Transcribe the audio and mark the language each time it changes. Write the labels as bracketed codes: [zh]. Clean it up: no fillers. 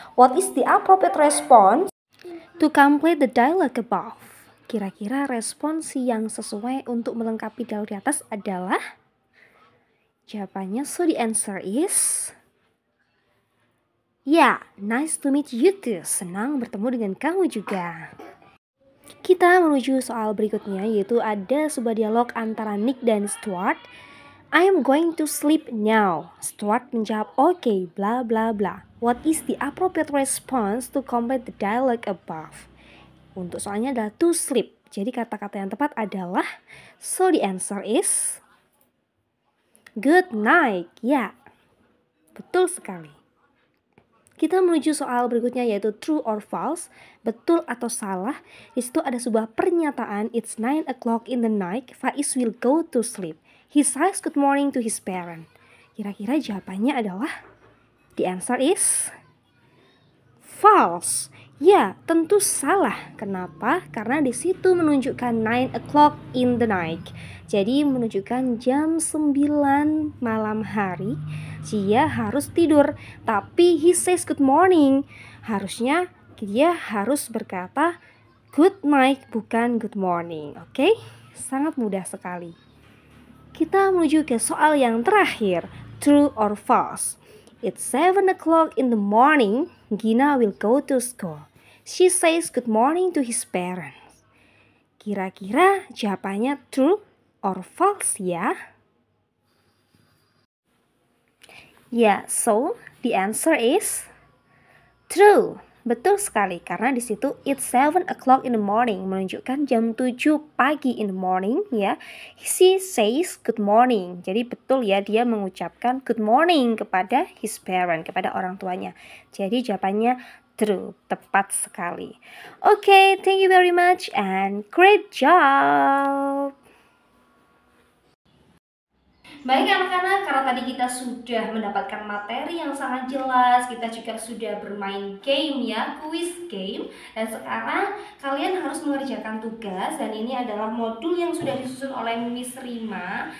[en] What is the appropriate response to complete the dialogue above? [id] Kira-kira respons yang sesuai untuk melengkapi dialog di atas adalah? Jawabannya, [en] so the answer is nice to meet you too. [id] Senang bertemu dengan kamu juga. Kita menuju soal berikutnya yaitu ada sebuah dialog antara Nick dan Stuart. [en] "I am going to sleep now." [id] Stuart menjawab, [en] "Okay, blah blah blah." What is the appropriate response to complete the dialogue above? [id] Untuk soalnya adalah [en] to sleep. [id] Jadi kata-kata yang tepat adalah, [en] so the answer is good night. [id] Betul sekali. Kita menuju soal berikutnya yaitu [en] true or false, [id] betul atau salah. Di situ ada sebuah pernyataan, [en] it's 9 o'clock in the night, Faiz will go to sleep. He says good morning to his parent. [id] Kira-kira jawabannya adalah, [en] the answer is false. [id] Tentu salah. Kenapa? Karena di situ menunjukkan 9 o'clock in the night. Jadi menunjukkan jam 9 malam hari. Dia harus tidur. Tapi [en] he says good morning. [id] Harusnya dia harus berkata good night, bukan good morning. Oke? Sangat mudah sekali. Kita menuju ke soal yang terakhir. [en] True or false? It's 7 o'clock in the morning. Gina will go to school. She says good morning to his parents. [id] Kira-kira jawabannya [en] true or false [id] ya? [en] So the answer is true. [id] Betul sekali, karena di situ [en] it's 7 o'clock in the morning [id] menunjukkan jam 7 pagi [en] in the morning [id] ya. [en] She says good morning. [id] Jadi betul ya, dia mengucapkan good morning kepada [en] his parent, [id] kepada orang tuanya. Jadi jawabannya true, tepat sekali. [en] Okay, thank you very much and great job. [id] Baik anak-anak, karena tadi kita sudah mendapatkan materi yang sangat jelas, kita juga sudah bermain game ya, quiz game. Dan sekarang kalian harus mengerjakan tugas, dan ini adalah modul yang sudah disusun oleh Miss Rima.